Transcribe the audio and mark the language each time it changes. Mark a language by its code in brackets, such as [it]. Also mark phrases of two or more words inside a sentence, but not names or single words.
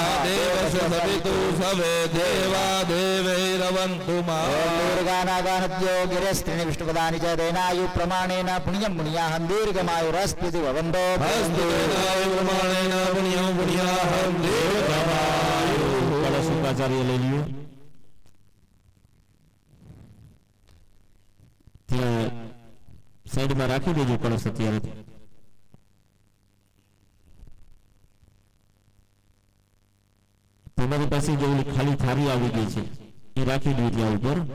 [sa] देवसवितु सवे देवा देवैरवन्तु दुर्गानागानद्यो गिरस्त्रिणि विष्णुपदानि च तेनायु प्रमाणेन पुण्यं पुण्याहं दीर्घमायुरस्ति भवन्तो प्रमाणेन पुण्यं पुण्याहं दीर्घमायुः [gu] શુક્રાચાર્ય લઈ લ્યો ત્યાં સાઈડમાં રાખી દેજો કળશ અત્યારે તમારી પાસે જે ઓલી ખાલી થાળી આવી ગઈ છે એ રાખી દો ત્યાં ઉપર